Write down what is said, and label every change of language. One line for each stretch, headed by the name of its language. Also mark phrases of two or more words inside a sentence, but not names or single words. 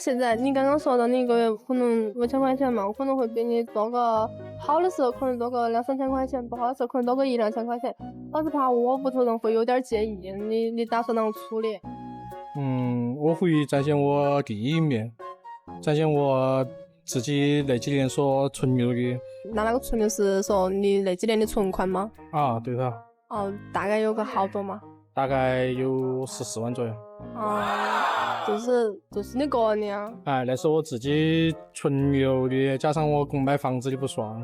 Chinese: 現在你刚刚說的，你一個月可能5000塊錢嘛，我可能會比你多個，好的時候可能多個2-3千塊錢，不好的時候可能多個1-2千塊錢。我是怕我屋頭人會有點介意，你打算啷個處理？我會展現我第一面，展現我自己那幾年所存留的。那個存留是說你那幾年的存款嗎？啊，對的。哦，大概有個好多嗎？大概有14萬左右。就是你個人的啊？哎，那是我自己存留的，加上我买房子的不算。